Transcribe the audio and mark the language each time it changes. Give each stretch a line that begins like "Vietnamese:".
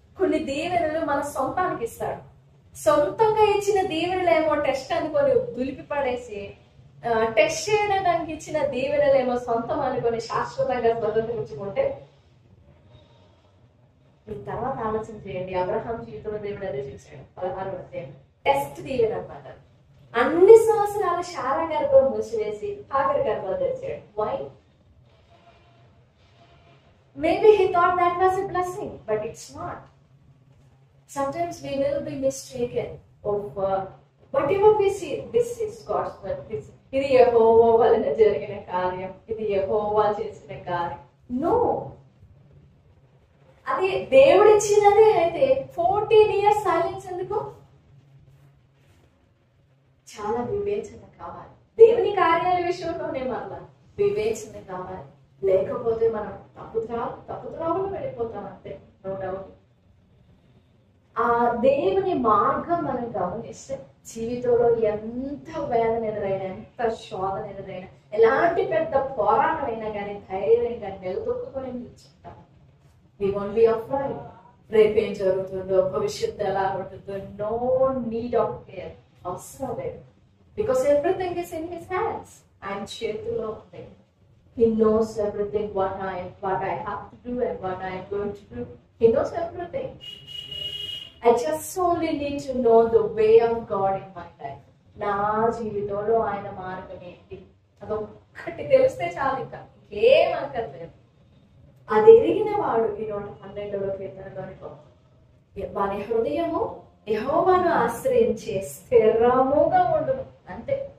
Telugu: కొన్ని దీవెనలు మన సొంతానికి ఇస్తాడు. సొంతంగా ఇచ్చిన దీవెనలేమో టెస్ట్ అనుకొని దులిపి పడేసి, టెస్ట్ చేయడానికి ఇచ్చిన దీవెనలేమో సొంతం అనుకొని శాశ్వతంగా స్వతంత్రించుకుంటే, మీరు తర్వాత ఆలోచన చేయండి. అబ్రహాం జీవితంలో దేవుడు అదే చూశాడు. 16వ అధ్యాయం టెస్ట్ దీవెన అన్నమాట. అన్ని సంవత్సరాలు శారా గర్భం మూసివేసి హాగర్ గర్భం తెచ్చాడు. Why?
English: Maybe he thought that was a blessing, but it's not. Sometimes we will be mistaken of whatever we see. This is God's word.
Telugu: ఇది యెహోవా వలన జరిగిన కార్యం, ఇది యెహోవా చేసిన కార్యం. నో, అది దేవుడు ఇచ్చినదే అయితే 14 years సైలెన్స్ ఎందుకు? చాలా వివేచన కావాలి. దేవుని కార్యాల విషయంలోనే మళ్ళా వివేచన కావాలి. లేకపోతే మనం తప్పుద్రావులు వెళ్ళిపోతాం అంతే.
English: No doubt.
Telugu: ఆ దేవుని మార్గం మనం గమనిస్తే జీవితంలో ఎంత వేదన ఎదురైనా, ఎంత శోధన ఎదురైనా, ఎలాంటి పెద్ద పోరాటం అయినా కానీ ధైర్యంగా నిలదొక్కుని నిల్చుంటాం.
English: We won't be afraid.
Telugu: రేపేం జరుగుతుందో, భవిష్యత్తు ఎలా ఉంటుందో,
English: no need of care,
Telugu: అవసరం లేదు.
English: Because everything is in his hands.
Telugu: ఆయన చేతిలో ఉంది.
English: He knows everything, what I have to do and what I am going to do. He knows everything. I just only need to know the way of God in my life.
Telugu: నా జీవితంలో ఆయన మార్గం ఏంటి అదొక్కటి తెలిస్తే చాలు, ఇంకా ఏం అనక్కర్లేదు. అది ఎరిగిన వాడు ఈ 112వ కీర్తనలోని వాని హృదయము యెహోవాను ఆశ్రయించే స్థిరముగా ఉండును. అంతే.